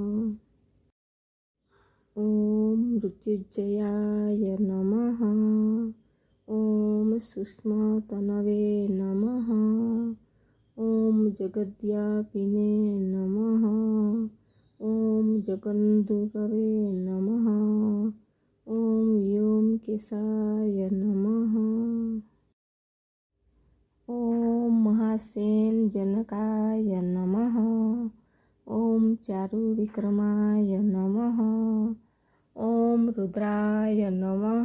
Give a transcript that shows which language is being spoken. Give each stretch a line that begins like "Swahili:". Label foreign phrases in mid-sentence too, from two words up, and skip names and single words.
Sanskrit: ઓમ મૃત્યુંજયાય નમઃ. ઓમ સૂક્ષ્મતનવે નમઃ. ઓમ જગદ્વ્યાપિને નમઃ. ઓમ જગન્ધુરવે નમઃ. ઓમ ऋषिकेशाय नमः। ॐ महासेन जनकाय नमः। ॐ चारुविक्रमाय नमः। ॐ रुद्राय नमः।